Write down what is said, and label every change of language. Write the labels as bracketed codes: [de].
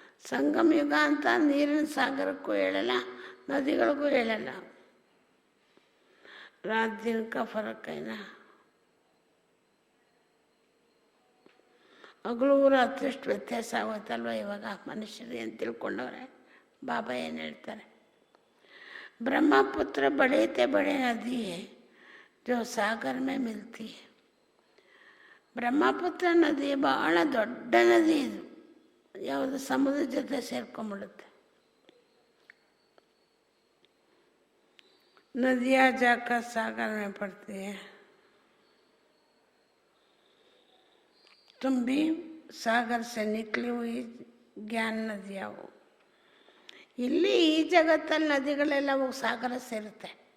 [kn] संगम युग ಅಂತ ನೀರಿನ ಸಾಗರಕ್ಕೂ ಹೇಳಲ್ಲ, ನದಿಗಳಿಗೂ ಹೇಳಲ್ಲ. [hi] ರಾತ್ ದಿನ का फर्क है ना. [kn] ಹಗಲು ರಾತ್ರಿ ಎಷ್ಟು ವ್ಯತ್ಯಾಸ ಆಗುತ್ತಲ್ವ ಇವಾಗ ಮನುಷ್ಯರು ಏನು ತಿಳ್ಕೊಂಡವ್ರೆ. ಬಾಬಾ ಏನು ಹೇಳ್ತಾರೆ? [hi] ब्रह्मपुत्र बड़े ते बड़े नदी है जो सागर में मिलती है. [kn] ಬ್ರಹ್ಮಪುತ್ರ ನದಿ ಬಹಳ ದೊಡ್ಡ ನದಿ. ಇದು ಯಾವುದು? ಸಮುದ್ರ ಜೊತೆ ಸೇರ್ಕೊಂಡ್ಬಿಡುತ್ತೆ. [hi] नदियाँ जाकर सागर में पड़ती है. तुम भी सागर से निकली हुई ज्ञान नदियाँ हो. [kn] ಇಲ್ಲಿ ಈ ಜಗತ್ತಲ್ಲಿ ನದಿಗಳೆಲ್ಲ ಹೋಗಿ ಸಾಗರ ಸೇರುತ್ತೆ.